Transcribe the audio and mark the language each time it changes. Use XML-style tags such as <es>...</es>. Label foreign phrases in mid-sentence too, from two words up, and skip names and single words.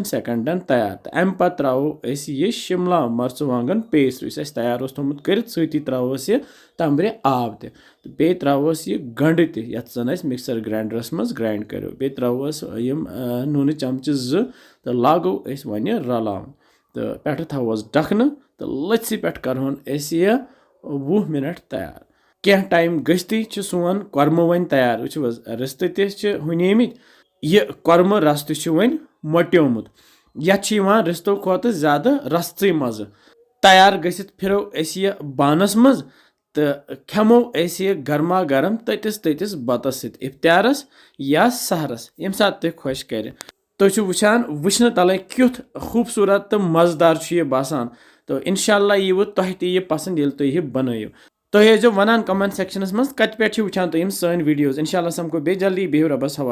<ks>सेकंडन तैयार तो अम पे त्रो यह शिमला मर्चवांगन पेस्ट इस तैयार थोमुत कर सी त्रोस यह तंबरे आब तो बे त्रोस यह गंड तथ जन मिक्सर ग्राइंडरस मज ग्राइंड करो बे त्रोस यम नून चमच 2 तो लागो वन रलावन तो पे थोस ढकन तो लथि पे करहोन यह 20 मिनट तैयार क्या टाइम गश्ती सोन कर्म वन तैयार वो रिस्त तनिमित यह कर्म रस वन मोट्योमुत ये रिस्तो खोत ज्यादा रस्त मज तैयार गसित फिरो यह बानस मज तो खेमो</ks> <hi>गर्मा गर्म</hi> <ks>ततिस बतस इफ्तारस या सहरस यम सात तुम खुश कर तुम वुचान वुचन तल क्युथ खूबसूरत तो मजेदार यह बासान तो इंशाल्लाह यह तुह यह पसंद ये तुम यह बनयो तुम जो वनान कमेंट सेक्शनस मज कत पे वुचान तुम सन वीडियोस इंशाल्लाह समको बे जल्दी बेहू रबस हवाल।</ks>